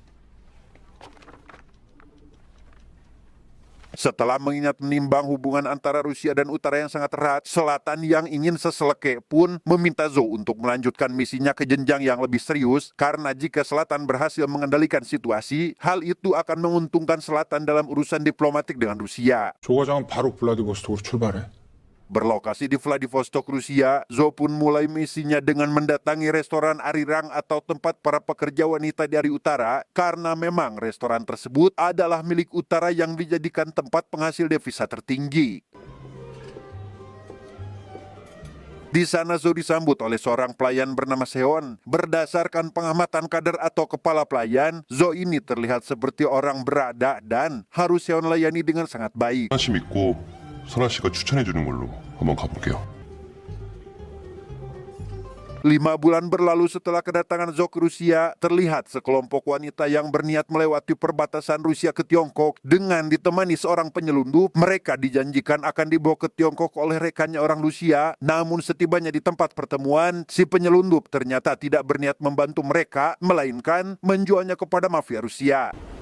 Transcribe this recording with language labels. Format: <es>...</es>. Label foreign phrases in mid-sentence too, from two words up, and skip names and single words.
<id>Setelah mengingat menimbang hubungan antara Rusia dan Utara yang sangat erat, Selatan yang ingin seseleke pun meminta Zo untuk melanjutkan misinya ke jenjang yang lebih serius, karena jika Selatan berhasil mengendalikan situasi, hal itu akan menguntungkan Selatan dalam urusan diplomatik dengan Rusia.</id> <ko>조과장은 바로 블라디보스톡으로 출발해.</ko> <id>Berlokasi di Vladivostok, Rusia, Zo pun mulai misinya dengan mendatangi restoran Arirang atau tempat para pekerja wanita dari utara, karena memang restoran tersebut adalah milik utara yang dijadikan tempat penghasil devisa tertinggi. Di sana Zo disambut oleh seorang pelayan bernama Seon. Berdasarkan pengamatan kader atau kepala pelayan, Zo ini terlihat seperti orang berada dan harus Seon layani dengan sangat baik.</id> <ko>선씨 믿고 선아 씨가 추천해 주는 걸로 한번 가볼게요.</ko> <id>5 bulan berlalu setelah kedatangan Zo ke Rusia, terlihat sekelompok wanita yang berniat melewati perbatasan Rusia ke Tiongkok dengan ditemani seorang penyelundup. Mereka dijanjikan akan dibawa ke Tiongkok oleh rekannya orang Rusia, namun setibanya di tempat pertemuan, si penyelundup ternyata tidak berniat membantu mereka, melainkan menjualnya kepada mafia Rusia.</id>